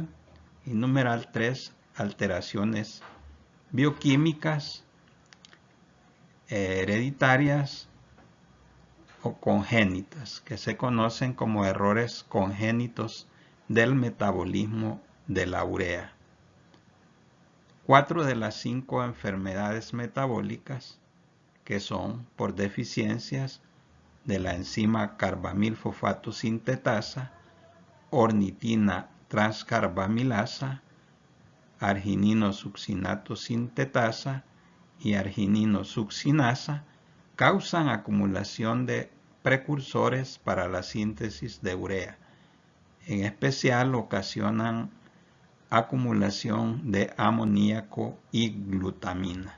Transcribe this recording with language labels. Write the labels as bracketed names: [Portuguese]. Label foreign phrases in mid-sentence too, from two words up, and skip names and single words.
[Spanish] Y numeral 3, alteraciones bioquímicas, hereditarias o congénitas, que se conocen como errores congénitos del metabolismo de la urea. 4 de las 5 enfermedades metabólicas, que son por deficiencias de la enzima carbamilfosfato sintetasa, ornitina transcarbamilasa, argininosuccinato sintetasa y argininosuccinasa, causan acumulación de precursores para la síntesis de urea. En especial ocasionan acumulación de amoníaco y glutamina.